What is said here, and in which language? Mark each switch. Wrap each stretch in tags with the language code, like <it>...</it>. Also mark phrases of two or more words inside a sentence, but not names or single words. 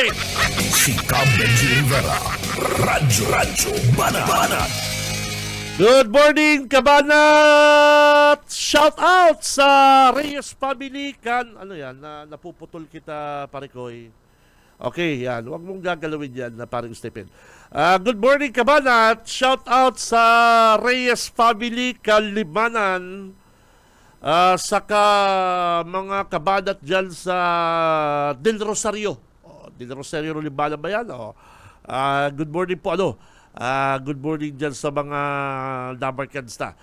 <tl>Si Benji Rivera, Radyo Banana.</tl> <en>Good morning, Kabanat! Shout out</en> <tl>sa Reyes family kan. Ano yan? Napuputol kita, Parikoy. Okay, yan. Huwag mong gagalawin yan na parang Stephen.</tl> <en>Good morning, Kabanat. Shout out sa Reyes family, Kalimanan.</en> <tl>Saka mga kabanat dyan sa Del Rosario. Del Rosario, Limbala ba yan?</tl> <en>Good morning</en> <tl>po,</tl> <en>good morning</en> <tl>dyan sa mga Dabarkans na.</tl>